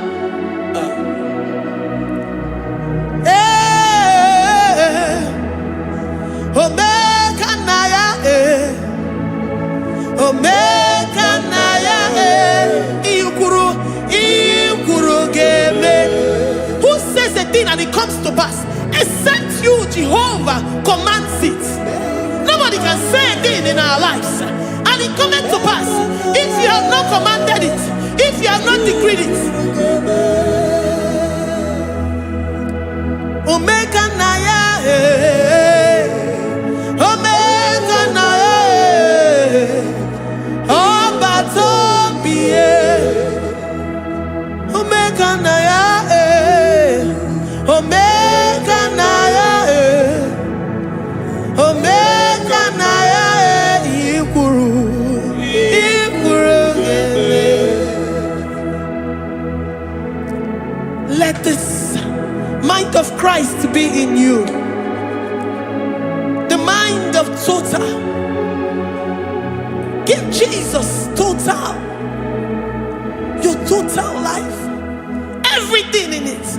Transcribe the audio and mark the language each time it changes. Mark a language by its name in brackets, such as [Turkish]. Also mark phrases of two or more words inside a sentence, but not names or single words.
[Igbo] Omeka Naya, Omeka Naya, Ikuru Geme. [English] Who says a thing and it comes to pass? Except you, Jehovah, commands it. Nobody can say a thing in our lives and it comes to pass if you have not commanded it, if you have not decreed it. [Igbo] Omeka Naya, Omeka Naya, oh Batombiye, Omeka Naya, Omeka Naya, Omeka Naya, Ikuru Geme. [English] Let this mind of Christ be in you. The mind of total. Give Jesus total. Your total life. Everything in it.